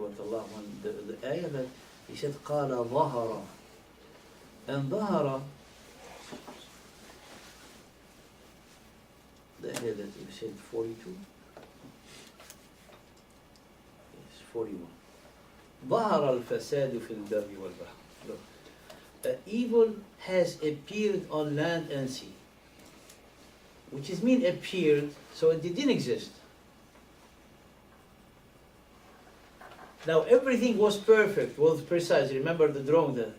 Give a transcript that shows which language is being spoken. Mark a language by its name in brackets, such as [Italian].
[English] Here what Allah, the ayah that He said, [Arabic] قَالَ ظَهَرَ, [English] and ظَهَرَ, the ayah that you said 42, yes, 41. [Arabic] ظهر الفساد في البر والبحر. [English] Look, evil has appeared on land and sea, which is mean appeared, so it didn't exist. Now everything was perfect, was precise. Remember the drawing there.